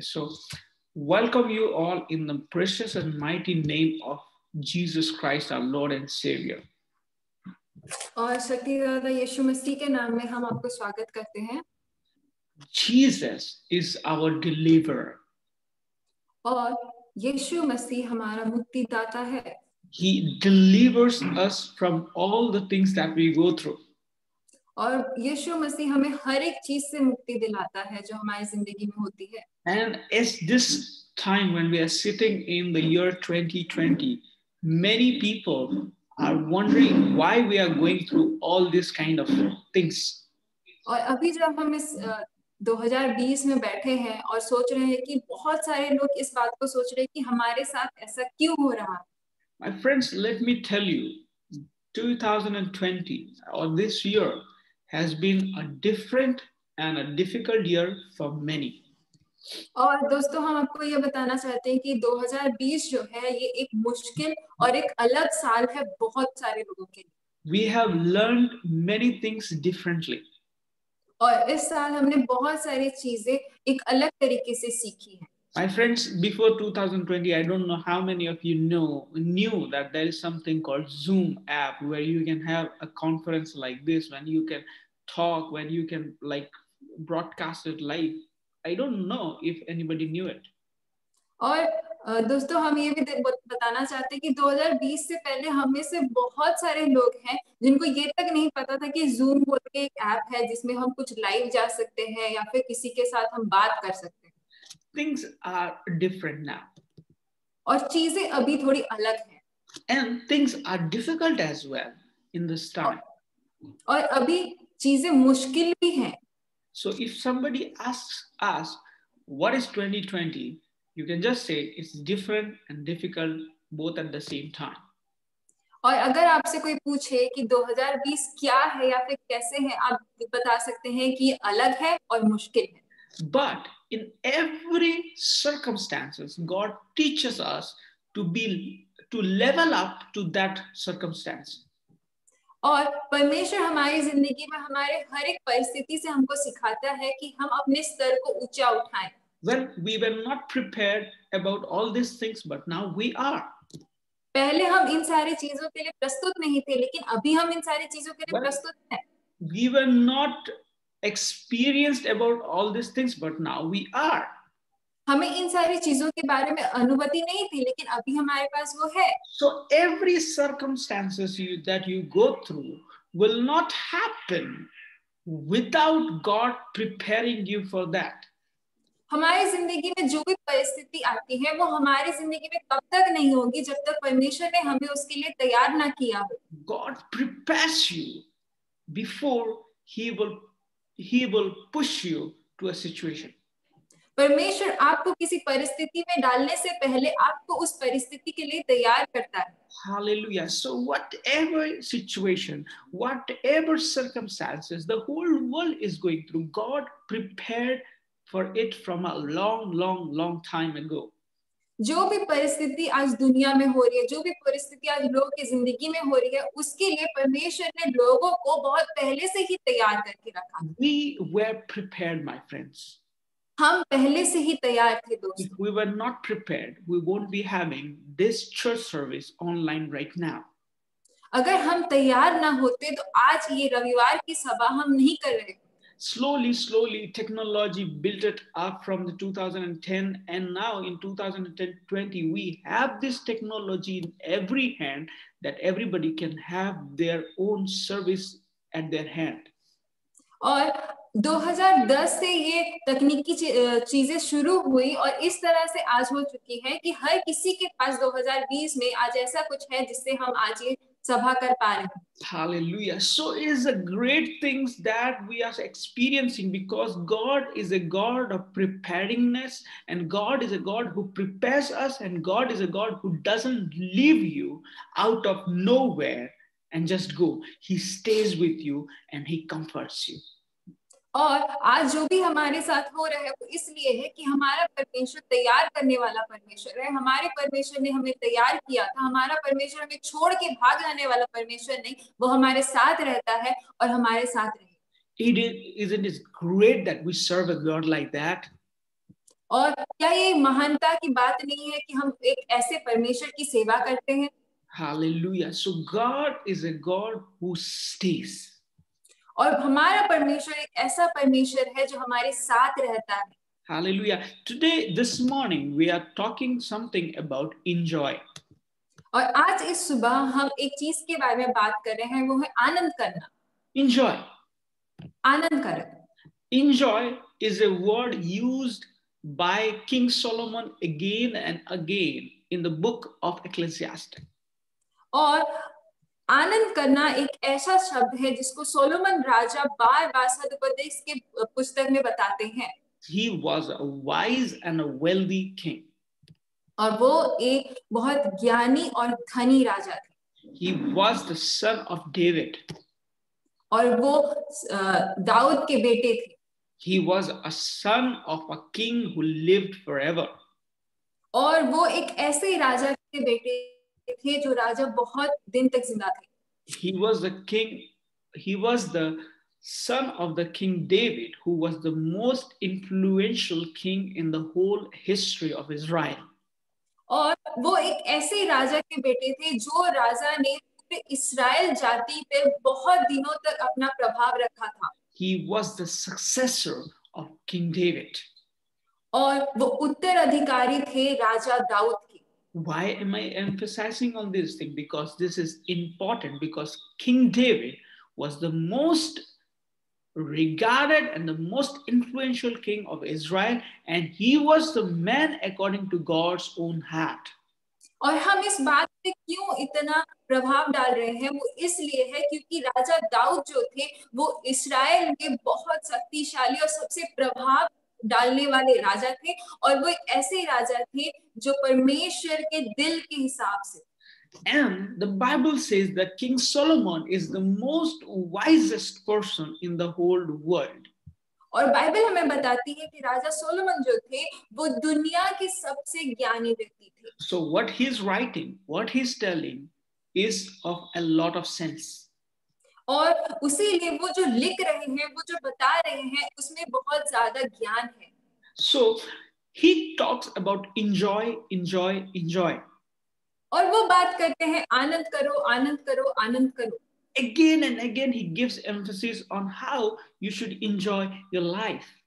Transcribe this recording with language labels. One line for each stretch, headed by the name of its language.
English: So welcome you all in the precious and mighty name of Jesus Christ our Lord and Saviour.
Hindi: और शक्तिदाता यीशु मसीह के नाम में हम आपको स्वागत करते हैं।
English: Jesus is our deliverer.
Hindi: और यीशु मसीह हमारा मुक्तिदाता है।
English: He delivers us from all the things that we go through.
Hindi: और यीशु मसीह हमें हर एक चीज से मुक्ति दिलाता है जो हमारी जिंदगी में होती है।
English: And at this time when we are sitting in the year 2020, many people are wondering why we are going through all this kind of things.
Hindi: और अभी जब हम इस 2020 में बैठे हैं और सोच रहे हैं कि बहुत सारे लोग इस बात को सोच रहे हैं कि हमारे साथ ऐसा क्यों हो रहा है।
English: My friends, let me tell you, 2020 or this year has been a different and a difficult year for many.
Hindi: और दोस्तों हम आपको ये बताना चाहते हैं कि 2020 जो है ये एक मुश्किल और एक अलग साल है बहुत सारे लोगों के लिए।
English: We have learned many things differently.
Hindi: और इस साल हमने बहुत सारी चीजें एक अलग तरीके से सीखी हैं।
English: My friends, before 2020, I don't know how many of you knew that there is something called Zoom app where you can have a conference like this, when you can talk, when you can like broadcast it live. I don't know if anybody knew it.
Hindi: और दोस्तों हम ये भी बताना चाहते हैं कि 2020 से पहले हम में से बहुत सारे लोग हैं जिनको ये तक नहीं पता था कि Zoom बोल के एक ऐप है जिसमें हम कुछ लाइव जा सकते हैं या फिर किसी के साथ हम बात कर सकते हैं।
English: Things are different now.
Hindi: और चीजें अभी थोड़ी अलग हैं।
English: And things are difficult as well in this time.
Hindi: और अभी चीजें मुश्किल भी हैं।
English: So if somebody asks us what is 2020, you can just say it's different and difficult both at the same time.
Hindi: और अगर आपसे कोई पूछे कि 2020 क्या है या फिर कैसे है, आप बता सकते हैं कि अलग है और मुश्किल है।
English: But in every circumstances, God teaches us to level up to that circumstance.
Hindi: और परमेश्वर हमारी जिंदगी में हमारे हर एक परिस्थिति से हमको सिखाता है कि हम अपने स्तर को ऊंचा उठाएं।
English: Well, we were not prepared about all these things, but now we are.
Hindi: पहले हम इन सारी चीजों के लिए प्रस्तुत नहीं थे, लेकिन अभी हम इन सारी चीजों के लिए
English: Well,
Hindi: प्रस्तुत हैं।
English: we were not experienced about all these things, but now we are.
Hindi: हमें इन सारी चीजों के बारे में अनुभूति नहीं थी, लेकिन अभी हमारे पास वो है।
English: So every circumstances that you go through will not happen without God preparing you for that.
Hindi: हमारी जिंदगी में जो भी परिस्थिति आती है वो हमारी जिंदगी में तब तक नहीं होगी जब तक परमेश्वर ने हमें उसके लिए तैयार ना किया हो।
English: God prepares you before he will push you to a situation.
Hindi: परमेश्वर आपको किसी परिस्थिति में डालने से पहले आपको उस परिस्थिति के लिए तैयार करता है।
English: Hallelujah. So whatever situation, whatever circumstances the whole world is going through, God prepared for it from a long time ago.
Hindi: जो भी परिस्थिति आज दुनिया में हो रही है, जो भी परिस्थिति आज लोगों की जिंदगी में हो रही है, उसके लिए परमेश्वर ने लोगों को बहुत पहले से ही तैयार करके रखा।
English: We were prepared, my friends.
Hindi: हम पहले से ही तैयार थे दोस्तों।
English: If we were not prepared, we won't be having this church service online right now.
Hindi: अगर हम तैयार ना होते तो आज ये रविवार की सभा हम नहीं कर रहे।
English: Slowly, technology built it up from the 2010, and now in 2020, we have this technology in every hand that everybody can have their own service at their hand.
Hindi: और 2010 से ये तकनीकी चीजें शुरू हुई और इस तरह से आज हो चुकी है कि हर किसी के पास 2020 में आज ऐसा कुछ है जिससे हम आज ये सभा कर पा रहे हैं।
English: Hallelujah. So it is a great things that we are experiencing because God is a God of preparedness, and God is a God who prepares us, and God is a God who doesn't leave you out of nowhere and just go. He stays with you and he comforts you.
Hindi: और आज जो भी हमारे साथ हो रहा है वो इसलिए है कि हमारा परमेश्वर तैयार करने वाला परमेश्वर है। हमारे परमेश्वर ने हमें तैयार किया था। हमारा परमेश्वर हमें छोड़ के भाग जाने वाला परमेश्वर नहीं, वो हमारे साथ रहता है और हमारे साथ रहेगा।
English: Isn't it great that we serve a God like that?
Hindi: और क्या ये महानता की बात नहीं है कि हम एक ऐसे परमेश्वर की सेवा करते हैं?
English: Hallelujah. So God is a God who stays.
Hindi: और हमारा परमेश्वर एक ऐसा परमेश्वर है जो हमारे साथ रहता है।
English: Hallelujah. Today, this morning, we are talking something about enjoy.
Hindi: और आज इस सुबह हम एक चीज के बारे में बात कर रहे हैं, वो है आनंद करना।
English: Enjoy.
Hindi: आनंद करना।
English: Enjoy is a word used by King Solomon again and again in the book of Ecclesiastes.
Hindi: और आनंद करना एक ऐसा शब्द है जिसको सोलोमन राजा बार-बार सदुपदेश के पुस्तक में बताते हैं।
English: He was a wise and a wealthy king.
Hindi: और वो एक बहुत ज्ञानी और धनी राजा थे।
English: He was the son of David.
Hindi: और वो दाऊद के बेटे थे।
English: He was a son of a king who lived forever.
Hindi: और वो एक ऐसे राजा के बेटे थे जो राजा बहुत दिन तक जिंदा थे।
English: He was the king. He was the son of the King David, who was the most influential king in the whole history of Israel.
Hindi: और वो एक ऐसे राजा के बेटे थे जो राजा ने पूरे इस्राएल जाति पे बहुत दिनों तक अपना प्रभाव रखा था।
English: He was the successor of King David.
Hindi: और वो उत्तराधिकारी थे राजा दाऊद के।
English: Why am I emphasizing on this thing? Because this is important, because King David was the most regarded and the most influential king of Israel, and he was the man according to God's own heart.
Hindi: और हम इस बात पे क्यों इतना प्रभाव डाल रहे हैं, वो इसलिए है क्योंकि राजा दाऊद जो थे वो इस्राएल में बहुत शक्तिशाली और सबसे प्रभाव डालने वाले राजा थे, और वो एक ऐसे राजा थे जो परमेश्वर के दिल के हिसाब से।
English: And the Bible says that King Solomon is the most wisest person in the whole world.
Hindi: और बाइबल हमें बताती है कि राजा सोलोमन जो थे वो दुनिया के सबसे ज्ञानी व्यक्ति थे।
English: So what he's writing, what he's telling is of a lot of sense.
Hindi: और उसीलिए वो जो लिख रहे हैं, वो जो बता रहे हैं, उसमें बहुत ज्यादा ज्ञान है।
English: So he talks about enjoy, enjoy, enjoy.
Hindi: और वो बात करते हैं आनंद करो, आनंद करो, आनंद करो।
English: Again and again he gives emphasis on how you should enjoy your life.